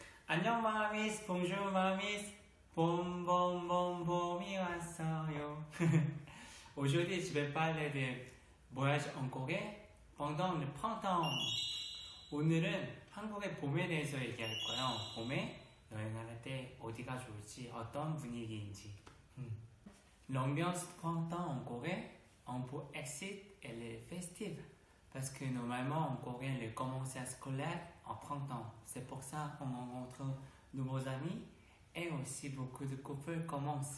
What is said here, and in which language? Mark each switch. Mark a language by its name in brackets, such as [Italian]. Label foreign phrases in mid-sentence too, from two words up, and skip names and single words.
[Korean] 안녕 마미스, bonjour 마미스, 봄이 왔어요. [French] Aujourd'hui, je vais parler de voyage en Corée pendant le printemps. [Korean] 오늘은 한국의 봄에 대해서 얘기할 거예요. 봄에 여행할 때 어디가 좋을지, 어떤 분위기인지. [French] L'ambiance de printemps en Corée, un peu excite et elle est festive. Parce que normalement en Corée, le commencement scolaire en printemps. C'est pour ça qu'on rencontre de nouveaux amis et aussi beaucoup de couples commencent.